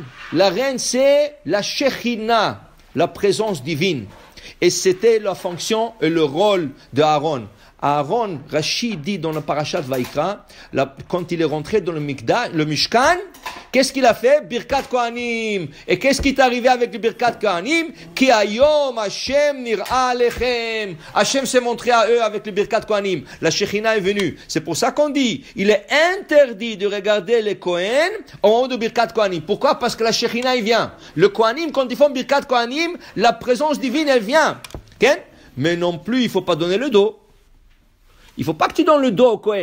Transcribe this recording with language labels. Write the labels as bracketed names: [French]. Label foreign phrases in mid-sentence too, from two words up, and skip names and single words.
[French] La reine, c'est la Shekhinah, la présence divine. Et c'était la fonction et le rôle de Aaron. Aaron, Rachid dit dans le [Hebrew] פרשת ויקרא, [French] quand il est rentré dans le Mishkan, qu'est-ce qu'il a fait? [Hebrew] ברכת כהנים. [French] Et qu'est-ce qui est arrivé avec le [Hebrew] ברכת כהנים? כי היום השם נראה אליכם. [French] Hashem s'est montré à eux avec le [Hebrew] ברכת כהנים. [French] La Shekhinah est venue. C'est pour ça qu'on dit, il est interdit de regarder les Kohen en haut de [Hebrew] ברכת כהנים. [French] Pourquoi? Parce que la Shekhinah, il vient. Le Kohanim, quand ils font [Hebrew] ברכת כהנים, [French] la présence divine, elle vient. Okay? Mais non plus, il ne faut pas donner le dos. Il ne faut pas que tu donnes le dos au Kohen.